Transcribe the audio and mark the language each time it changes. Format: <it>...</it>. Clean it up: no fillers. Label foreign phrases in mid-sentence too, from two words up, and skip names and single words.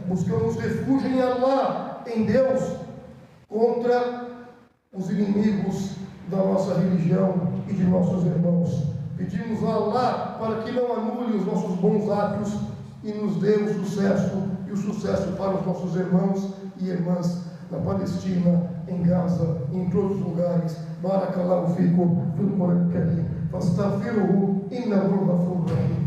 <pt>Buscamos refúgio em Allah, em Deus, contra os inimigos da nossa religião e de nossos irmãos. Pedimos a Allah para que não anule os nossos bons atos e nos dê o sucesso para os nossos irmãos e irmãs na Palestina, em Gaza, em todos os lugares.</pt> <ar>بارك الله فيكم في القرآن الكريم. فاستغفروه إنه غفور رحيم.</ar>